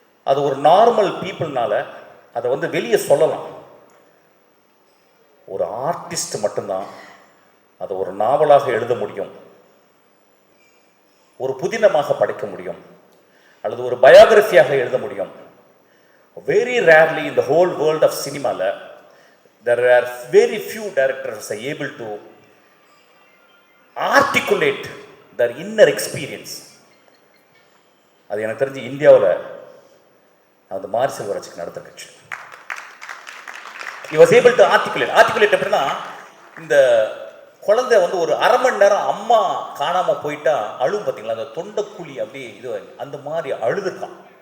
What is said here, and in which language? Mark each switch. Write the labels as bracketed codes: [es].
[ta] அது ஒரு நார்மல் பீப்புள்னால அதை வந்து வெளியே சொல்லலாம். ஒரு ஆர்டிஸ்ட் மட்டும்தான் அதை ஒரு நாவலாக எழுத முடியும், ஒரு புதினமாக படைக்க முடியும், அல்லது ஒரு பயோகிராஃபியாக எழுத முடியும். [en] Very rarely in the whole world of cinema there are very few directors are able to articulate their inner experience. [ta] அது எனக்கு தெரிஞ்சு இந்தியாவில் அந்த மாரி செல்வராஜுக்கு நடந்த கட்சி. [en] he was able to articulate [ta] அப்படின்னா, இந்த குழந்தை வந்து ஒரு அரை மணி நேரம் அம்மா காணாமல் போயிட்டா அழுவும் பார்த்தீங்களா, அந்த தொண்டைக்குழி அப்படியே இது அந்த மாதிரி அழுதுருக்கான்.